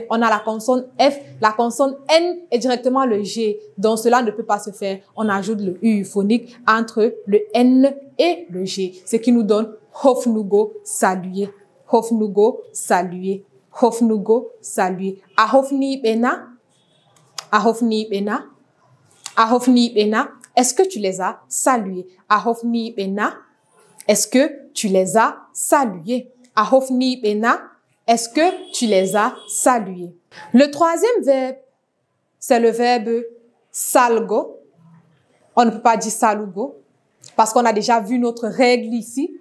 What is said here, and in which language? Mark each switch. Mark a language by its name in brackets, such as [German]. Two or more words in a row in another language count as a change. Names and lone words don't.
[French] On a la consonne F, la consonne N et directement le G. Donc cela ne peut pas se faire. On ajoute le U phonique entre le N et le G. Ce qui nous donne hofnugo, saluer. Hofnugo, saluer. Hofnugo, saluer. [Fula] Ahofni bena, ahofni bena, ahofni bena. [French] Est-ce que tu les as salués? [Fula] Ahofni bena. [French] Est-ce que tu les as salués? [Fula] Ahofni bena. [French] Est-ce que tu les as salués? Le troisième verbe, c'est le verbe salgo. On ne peut pas dire salugo parce qu'on a déjà vu notre règle ici.